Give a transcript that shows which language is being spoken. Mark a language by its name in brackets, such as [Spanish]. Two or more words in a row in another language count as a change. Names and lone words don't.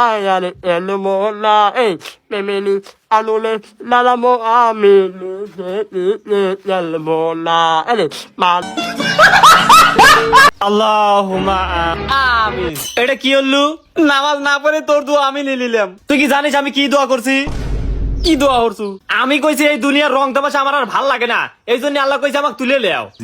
[Arabic] ya le elmo la memeli alule la la mo ami le elmo la ele mal اللهم آمين. [Bangla] এটা কি হলো? নামাজ না পড়ে তোর দোয়া আমি নিলাম। তুই কি জানিস আমি কি দোয়া করছি? কি দোয়া করছু? আমি কইছি এই দুনিয়ার রং তামাশা আমার আর ভাল লাগে না, এই জন্য আল্লাহ কইছে আমাকে তুলে লেও।